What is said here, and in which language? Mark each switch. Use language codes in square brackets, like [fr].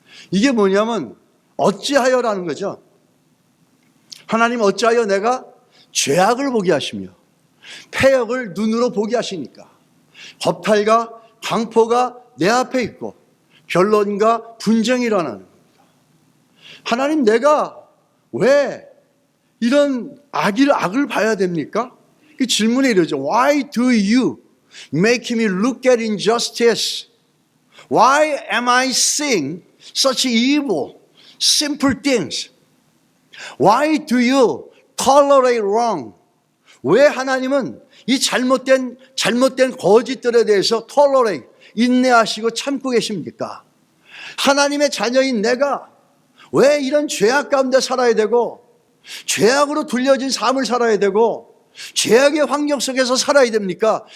[ko] 이게 뭐냐면 어찌하여라는 거죠. 하나님 어찌하여 내가 죄악을 보게 하시며 패역을 눈으로 보게 하시니까 겁탈과 강포가 내 앞에 있고 변론과 분쟁이 일어나는 겁니다. 하나님, 내가 왜 이런 악을 봐야 됩니까? 그 질문에 이러죠. [en] Why do you make me look at injustice? Why am I seeing such evil, simple things? Why do you tolerate wrong? [ko] 왜 하나님은 이 잘못된 거짓들에 대해서 tolerate, 인내하시고 참고 계십니까? 하나님의 자녀인 내가 왜 이런 죄악 가운데 살아야 되고 죄악으로 둘려진 삶을 살아야 되고 죄악의 환경 속에서 살아야 됩니까?